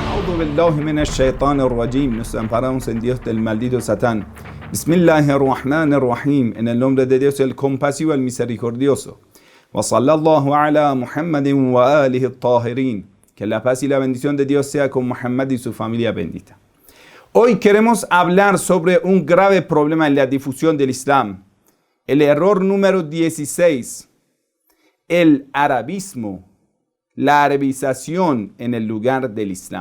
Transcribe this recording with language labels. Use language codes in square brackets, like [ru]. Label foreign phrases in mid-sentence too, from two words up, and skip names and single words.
[ar] أعوذ بالله من الشيطان الرجيم. [es] Nos amparamos en Dios del maldito Satán. Bismillahirrahmanirrahim. En el nombre de Dios, el compasivo, el misericordioso. [ar] وصلى الله على محمد وآله الطاهرين. [es] Que la paz y la bendición de Dios sea con Muhammad y su familia bendita. Hoy queremos hablar sobre un grave problema en la difusión del Islam. El error número 16. El arabismo. La arabización en el lugar del Islam.